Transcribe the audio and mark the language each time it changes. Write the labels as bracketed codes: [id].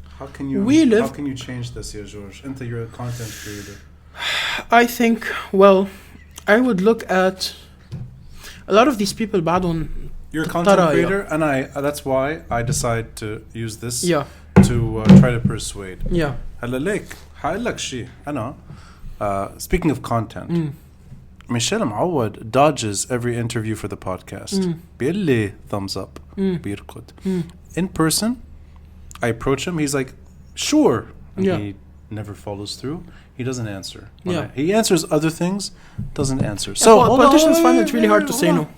[en] How can you change this, yeah, George? You're a content creator. I think, well, I would look at a lot of these people [ar] بعدهم. [en] You're a content creator, and that's why I decide to use this to try to persuade. Yeah. [ar] هلا ليك هقول لك شيء أنا [en] speaking of content. Michel Moawad dodges every interview for the podcast. [ar] بيقول لي [en] thumbs up. [ar] بيركض. [en] In person, I approach him. He's like, sure. And he never follows through. He doesn't answer. He answers other things, doesn't answer. So politicians find it really hard to say no.